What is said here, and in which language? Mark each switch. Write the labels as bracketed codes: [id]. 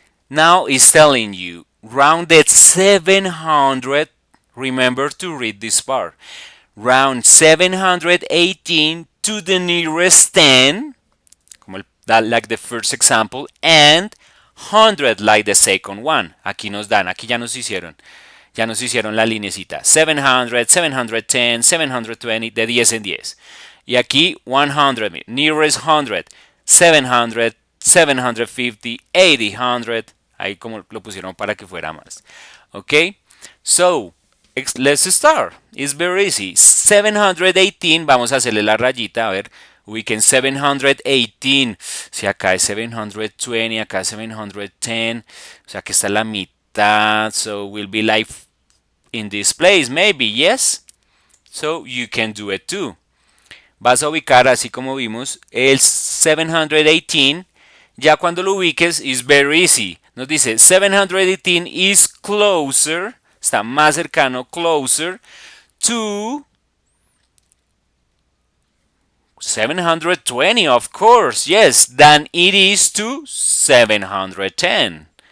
[en] Now it's telling you rounded 700. Remember to read this part. Round 718 to the nearest 10, like the first example, and 100 like the second one. [es] Aquí nos dan, aquí ya nos hicieron la linecita. 700, 710, 720, de 10 en 10. Y aquí 100, nearest 100, 700, 750, 800. Ahí como lo pusieron para que fuera más. [en] Ok, so let's start. It's very easy. [es] 718, vamos a hacerle la rayita, a ver. [en] We can 718. [es] Si acá es 720, acá es 710. O sea que está la mitad. [en] So we'll be like in this place, maybe, yes? So you can do it too. [es] Vas a ubicar, así como vimos, el 718. Ya cuando lo ubiques, [en] is very easy. [es] Nos dice 718 [en] is closer. [es] Está más cercano, [en] closer, to 720, of course, yes, than it is to 710.